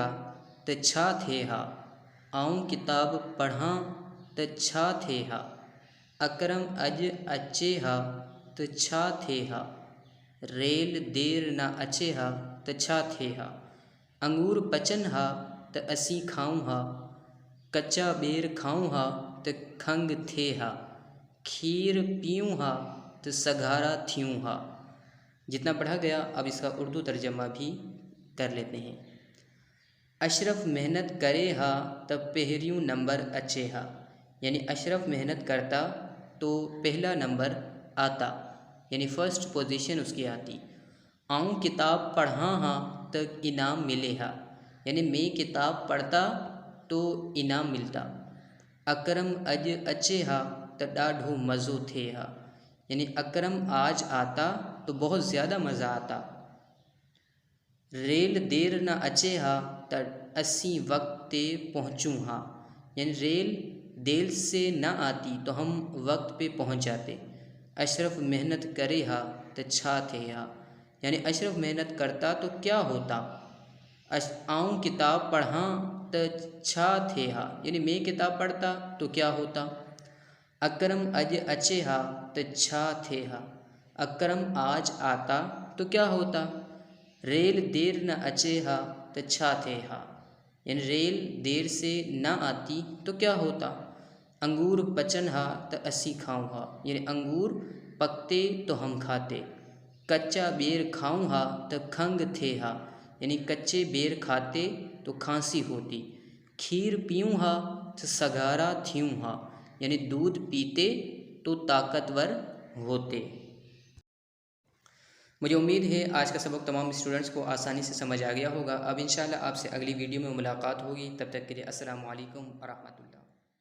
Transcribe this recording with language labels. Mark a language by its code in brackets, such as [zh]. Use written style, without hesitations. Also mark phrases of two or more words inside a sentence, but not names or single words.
[sd] त छा थिए हा, आऊं किताब पढ़ां त छा थिए हा, अकरम अॼु अचे हा त छा थिए हा, रेल देर न अचे हा त छा थिए हा, अंगूर पचनि हा त असीं खाऊं हा, कचा ॿेर खाऊं हा त खंघि थिए हा, खीर पीऊं हा तो सघारा थियूं हा। [ur] جتنا پڑھا گیا اب اس کا اردو ترجمہ بھی کر لیتے ہیں. [sd] अशरफ मेहनत करे हा तब पहरियों नंबर अचे हा, [ur] یعنی اشرف محنت کرتا تو پہلا نمبر آتا، یعنی فرسٹ پوزیشن اس کی آتی. [sd] आऊं किताब पढ़ा हा तो इनाम मिले हा, [ur] یعنی میں کتاب پڑھتا تو انعام ملتا. [sd] अकरम अज अचे हा तो ॾाढो मज़ो थे हा, [ur] یعنی اکرم آج آتا تو بہت زیادہ مزا آتا. [sd] रेल देर न अचे हा त असीं वक्त ते पहुँचूं हा, [ur] یعنی ریل دیر سے نہ آتی تو ہم وقت پہ پہنچ جاتے. [sd] अशरफ मेहनत करे हा तो छा थे हा, [ur] یعنی اشرف محنت کرتا تو کیا ہوتا. [sd] आऊं किताब पढ़ा तो छा थे हा, [ur] یعنی میں کتاب پڑھتا تو کیا ہوتا. [sd] अकरम अज अचे हा तो छा थे हा, [ur] اکرم آج آتا تو کیا ہوتا. [sd] रेल देर न अचे हा तो छा थे हा, [ur] یعنی ریل دیر سے نہ آتی تو کیا ہوتا. [sd] अंगूर पचन हा तो असी खाऊं हा, [ur] یعنی انگور پکتے تو ہم کھاتے. [sd] कच्चा बेर खाऊं हा तो खंघ थे हा, [ur] یعنی کچے بیر کھاتے تو کھانسی ہوتی. [sd] खीर पीऊं हा तो सघारा थियूं हा, [ur] یعنی دودھ پیتے تو طاقتور ہوتے. مجھے امید ہے آج کا سبق تمام اسٹوڈنٹس کو آسانی سے سمجھ آ گیا ہوگا. اب ان شاء اللہ آپ سے اگلی ویڈیو میں ملاقات ہوگی. تب تک کے لیے السلام علیکم و رحمۃ اللہ.